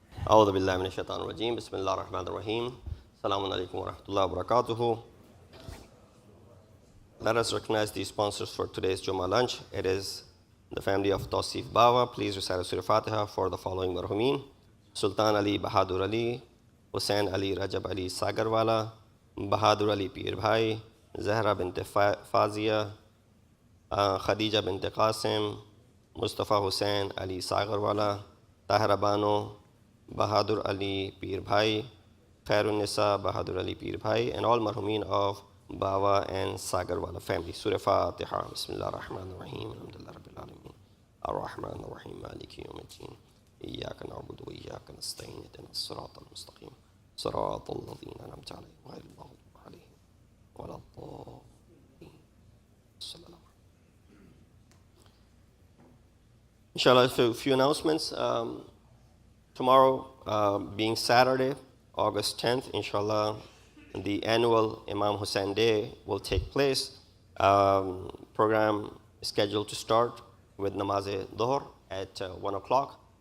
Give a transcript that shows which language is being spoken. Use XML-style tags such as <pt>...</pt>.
<ar>أعوذ بالله من الشيطان الرجيم بسم الله الرحمن الرحيم Assalamu alaikum wa rahmatullahi wa barakatuhu.</ar> <en>Let us recognize the sponsors for today's Jummah lunch. It is the family of Tawsif Bawa. Please recite Surah Fatiha for the following marhumin: Sultan Ali Bahadur Ali, Hussain Ali Rajab Ali Sagarwala, Bahadur Ali Pir Bhai, Zahra bint Fazia, Khadija bint Qasim, Mustafa Hussain Ali Sagarwala, Tahira Bano, Bahadur Ali Pir Bhai, Khairun Nisa Bahadur Ali Pir Bhai, and all marhumin of Bawa and Sagarwala family. Surah Fatiha.</en> <ar>Bismillah ar-Rahman ar-Rahim. Alhamdulillah Rabbil Alameen. Ar-Rahman ar-Rahim. Maliki yawmiddin. إياك نعبد وإياك نستعين اهدنا الصراط المستقيم صراط الذين أنعمت عليهم غير المغضوب عليهم ولا الضالين.</ar> <en>Inshallah, a few announcements. Tomorrow, being Saturday, August 10th, inshallah, the annual Imam Hussain Day will take place. Program is scheduled to start with Namaz-e-Dhuhr at 1 o'clock.</en>